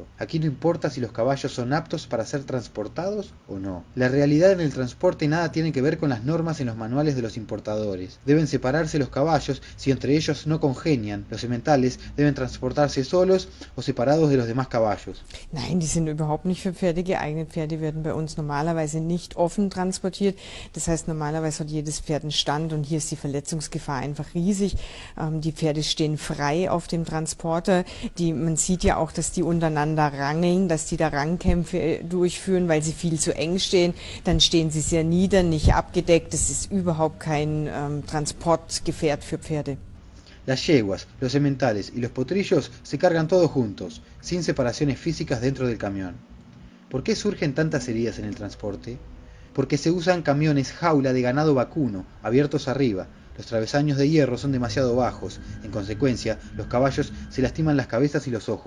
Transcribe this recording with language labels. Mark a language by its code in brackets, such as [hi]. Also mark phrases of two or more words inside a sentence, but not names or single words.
[es] Aquí no importa si los caballos son aptos para ser transportados o no. La realidad en el transporte nada tiene que ver con las normas en los manuales de los importadores. Deben separarse los caballos si entre ellos no congenian. Los sementales deben transportarse solos o separados de los demás caballos. [de] Nein, die sind überhaupt nicht für Pferde geeignet. Pferde werden bei uns normalerweise nicht offen transportiert. Das heißt, normalerweise hat jedes Pferd einen Stand und hier ist die Verletzungsgefahr einfach riesig. Die Pferde stehen frei auf dem Transporter. Man sieht ja auch, dass die untereinander rangeln, dass die da Rangkämpfe durchführen, weil sie viel zu eng stehen. Dann stehen sie sehr nieder, nicht abgedeckt. Das ist überhaupt kein Transportgefährt für Pferde. [es] Las yeguas, los sementales y los potrillos se cargan todos juntos, sin separaciones físicas dentro del camión. ¿Por qué surgen tantas heridas en el transporte? Porque se usan camiones jaula de ganado vacuno, abiertos arriba. Los travesaños de hierro son demasiado bajos. En consecuencia, los caballos se lastiman las cabezas y los ojos.